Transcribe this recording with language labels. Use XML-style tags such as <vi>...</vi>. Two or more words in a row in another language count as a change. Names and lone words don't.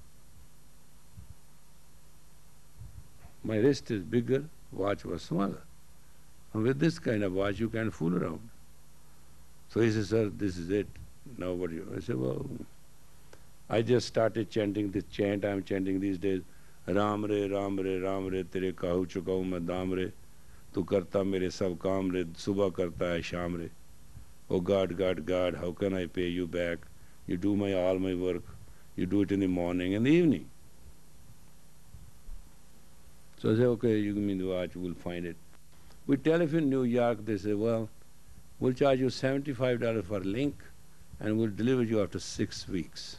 <en>My wrist is bigger, watch was smaller. And with this kind of watch you can fool around. So he said, sir, this is it. Now what do you? I said, well, I just started chanting this chant I'm chanting these days.</en> <hi>राम रे, राम रे, राम रे, तेरे कहु चुकाहु मैं दाम रे. तू करता मेरे सब काम रे, सुबह करता है शाम रे.</hi> <en>Oh God, God, God, how can I pay you back? You do all my work. You do it in the morning and the evening. So I say, okay, you give me the watch, we'll find it. We telephone New York, they say, well, we'll charge you $75 for a link and we'll deliver you after 6 weeks.</en>